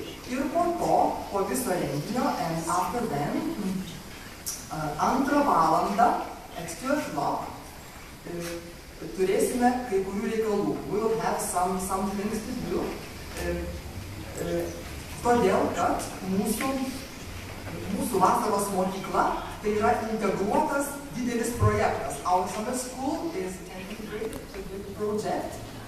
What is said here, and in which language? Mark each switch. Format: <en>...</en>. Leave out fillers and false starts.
<lt>Ir po viso renginio,</lt> <en>and after then,</en> <lt>2 valandą,</lt> <en>at 2 o'clock,</en> <lt>turėsime kai kurių reikalų.</lt> <en>We will have some things to do.</en> <lt>Todėl, kad mūsų vasaros mokykla tai yra integruotas didelis projektas.</lt> <en>Our summer school is an integrated project.</en>